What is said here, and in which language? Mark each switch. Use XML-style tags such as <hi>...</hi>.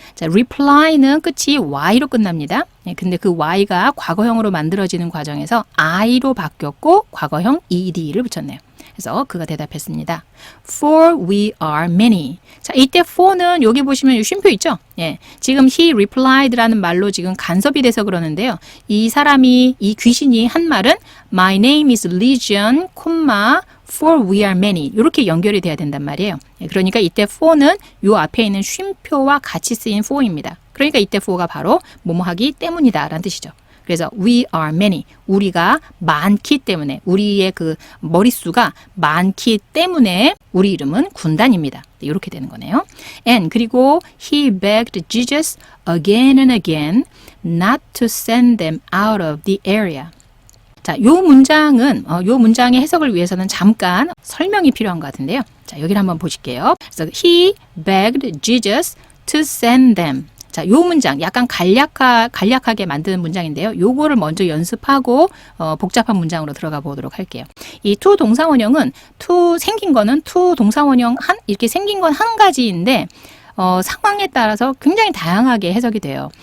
<ko>자, reply는 끝이 Y로 끝납니다. 네, 근데 그 Y가 과거형으로 만들어지는 과정에서 I로 바뀌었고 과거형 ED를 붙였네요. 그래서 그가 대답했습니다.</ko> <en>For we are many.</en> <ko>자, 이때 for는 여기 보시면 쉼표 있죠? 예. 지금</ko> <en>he replied</en> <ko>라는 말로 지금 간섭이 돼서 그러는데요. 이 귀신이 한 말은</ko> <en>My name is Legion, for we are many.</en> <ko>이렇게 연결이 돼야 된단 말이에요. 예, 그러니까 이때 for는 요 앞에 있는 쉼표와 같이 쓰인 for입니다. 그러니까 이때 for가 바로 뭐뭐하기 때문이다 라는 뜻이죠. 그래서</ko> <en>we are many,</en> <ko>우리가 많기 때문에, 우리의 그 머릿수가 많기 때문에 우리 이름은 군단입니다. 이렇게 되는 거네요.</ko> <en>And</en> <ko>그리고</ko> <en>he begged Jesus again and again not to send them out of the area.</en> <ko>자, 요 문장의 해석을 위해서는 잠깐 설명이 필요한 것 같은데요. 자, 여기를 한번 보실게요. 그래서</ko> <en>he begged Jesus to send them.</en> <ko>자, 요 문장 약간 간략하게 만드는 문장인데요. 요거를 먼저 연습하고 복잡한 문장으로 들어가 보도록 할게요. 이 to 동사원형은 생긴 거는 to 동사원형 이렇게 생긴 건 한 가지인데 상황에 따라서 굉장히 다양하게 해석이 돼요.</ko>